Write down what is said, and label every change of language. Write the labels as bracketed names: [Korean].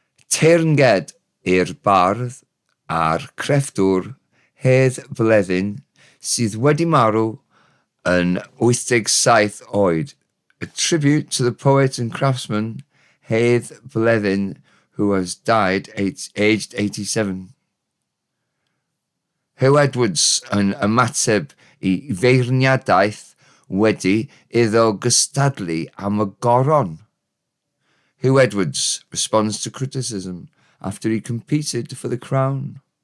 [Welsh] Teyrnged i'r bardd a'r crefftwr Hedd Bleddyn sydd wedi marw yn 87 oed. [English] A tribute to the poet and craftsman Hedd Bleddyn, who has died aged 87. [Welsh] Hugh Edwards yn ymateb I feirniadaeth wedi iddo gystadlu am y goron. [English] Hugh Edwards responds to criticism after he competed for the crown.